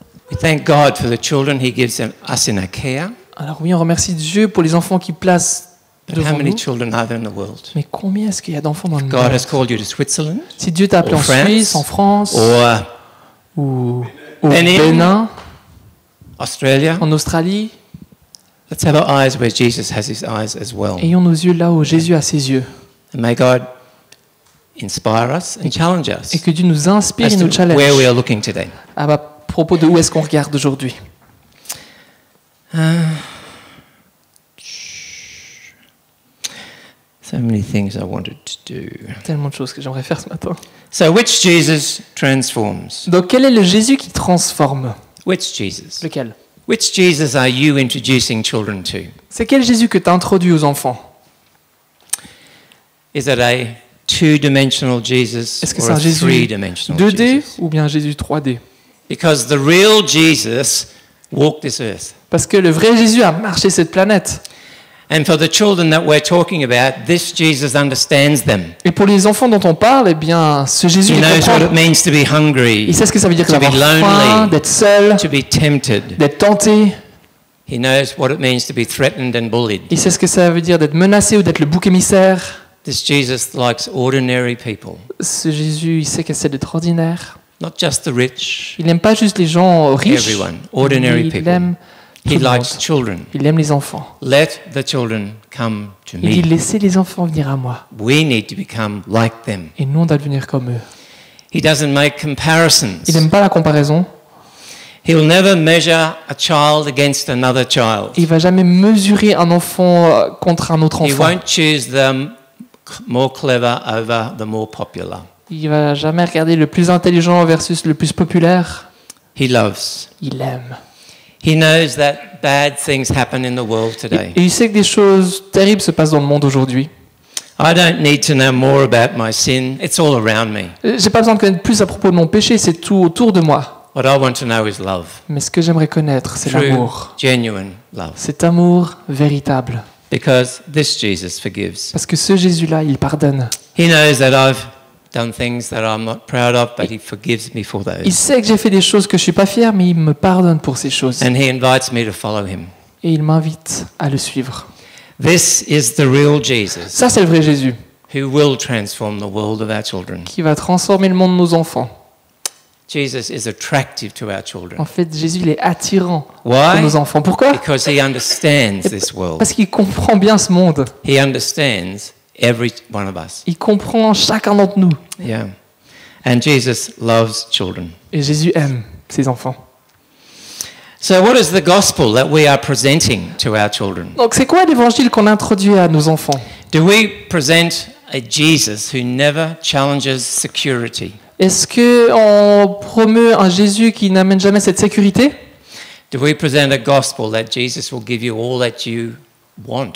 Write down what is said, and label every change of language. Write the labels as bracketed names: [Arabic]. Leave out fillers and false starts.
[English] We thank God for the children He gives us in our care. [French] Alors oui, on remercie Dieu pour les enfants qu'il place [English] But how [French] devant [English] many [French] nous. [English] children are there in the world? [French] Mais combien est-ce qu'il y a d'enfants dans le [English] God [French] monde? [English] has called you to Switzerland [French] Si Dieu t'a appelé [English] Or [French] en [English] France. [French] Suisse, en France, [English] or [French] ou au [English] Benin. [French] Bénin, [English] Australia. [French] en Australie, [English] Let's have our eyes where Jesus has His eyes as well. [French] ayons nos yeux là où Jésus a ses yeux. [English] And may God inspire us and challenge us [French] Et que Dieu nous inspire [English] as [French] et nous [English] to where we [French] challenge [English] are looking today. [French] à propos de où est-ce qu'on regarde aujourd'hui. [English] So many things I wanted to do. [French] Tellement de choses que j'aimerais faire ce matin. [English] So which Jesus transforms? [French] Donc quel est le Jésus qui transforme? [English] Which Jesus? [French] Lequel? [English] Which Jesus are you introducing children to? [French] C'est quel Jésus que tu as introduit aux enfants? [English] Is it a two-dimensional Jesus [French] Est-ce que [English] or [French] c'est [English] a [French] un Jésus [English] three-dimensional [French] 2D [English] Jesus? [French] ou bien un Jésus 3D? [English] Because the real Jesus walked this earth. [French] Parce que le vrai Jésus a marché cette planète. [English] And for the children that we're talking about, this Jesus understands them. [French] Et pour les enfants dont on parle, eh bien, ce Jésus [English] He [French] les [English] knows what it [French] comprend. [English] means to be hungry, [French] Il sait ce que ça veut dire [English] to be [French] d'avoir faim, [English] lonely, [French] d'être seul, [English] to be tempted. [French] d'être tenté. [English] He knows what it means to be threatened and bullied. [French] Il sait ce que ça veut dire d'être menacé ou d'être le bouc émissaire. [English] This Jesus likes ordinary people, [French] Ce Jésus, il sait qu'elle d'être ordinaire. [English] not just the rich, [French] Il n'aime pas juste les gens riches. [English] everyone, ordinary [French] Il [English] people. [French] aime tout [English] He [French] le monde. [English] likes children. [French] Il aime les enfants. [English] Let the children come to [French] Il dit [English] me. [French] laissez les enfants venir à moi. [English] We need to become like them. [French] Et nous, on doit devenir comme eux. [English] He doesn't make comparisons. [French] Il n'aime pas la comparaison. [English] He'll never measure a child against another child. [French] Il va jamais mesurer un enfant contre un autre [English] He [French] enfant. [English] won't choose the more clever over the more popular. [French] Il va jamais regarder le plus intelligent versus le plus populaire. [English] He loves. [French] Il aime. [English] He knows that bad things happen in the world today. [French] Et il sait que des choses terribles se passent dans le monde aujourd'hui. [English] I don't need to know more about my sin. It's all around me. [French] J'ai pas besoin de connaître plus à propos de mon péché, c'est tout autour de moi. [English] What I want to know is love. [French] Mais ce que j'aimerais connaître, c'est [English] True, [French] l'amour. [English] genuine love. [French] Cet amour véritable. [English] Because this Jesus forgives. [French] Parce que ce Jésus-là, il pardonne. [English] He knows that I've done things that I'm not proud of, but He forgives me for [French] Il [English] those. [French] sait que j'ai fait des choses que je suis pas fier, mais il me pardonne pour ces choses. [English] And He invites me to follow Him. [French] Et il m'invite à le suivre. [English] This is the real Jesus [French] Ça, c'est le vrai Jésus, [English] who will transform the world of our children. [French] qui va transformer le monde de nos enfants. [English] Jesus is attractive to our children. [French] En fait, Jésus, il est attirant pour [English] Why? [French] nos enfants. Pourquoi? [English] Because He understands this world. [French] Parce qu'il comprend bien ce monde. [English] He understands every one of us. [French] Il comprend chacun d'entre nous. [English] Yeah. And Jesus loves children. [French] Et Jésus aime ses enfants. [English] So what is the gospel that we are presenting to our children? [French] Donc c'est quoi l'évangile qu'on introduit à nos enfants? [English] Do we present a Jesus who never challenges security? [French] Est-ce qu'on promeut un Jésus qui n'amène jamais cette sécurité? [English] Do we present a gospel that Jesus will give you all that you want?